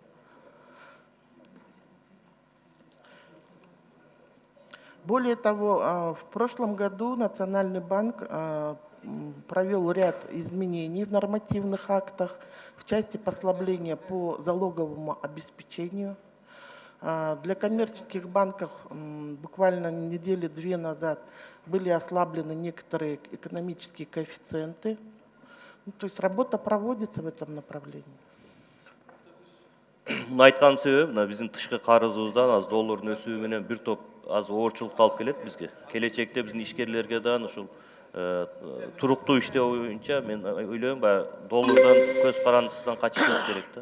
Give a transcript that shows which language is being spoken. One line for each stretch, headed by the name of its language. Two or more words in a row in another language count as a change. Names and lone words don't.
Russian: Более того, в прошлом году Национальный банк провел ряд изменений в нормативных актах в части послабления по залоговому обеспечению. Для коммерческих банков буквально недели две назад были ослаблены некоторые экономические коэффициенты. Ну, то есть работа проводится в этом направлении.
Kyrgyz: Мына айтканын себеби мына биздин тышкы карызыбыздан аз доллардын өсүүбү менен бир топ аз оорчулук алып келет бизге. Келечекте биздин ишкерлерге дагы ушул туруктуу иштөө боюнча мен ойлойм баягы доллардан көз карандысынан качышыбыз керек да.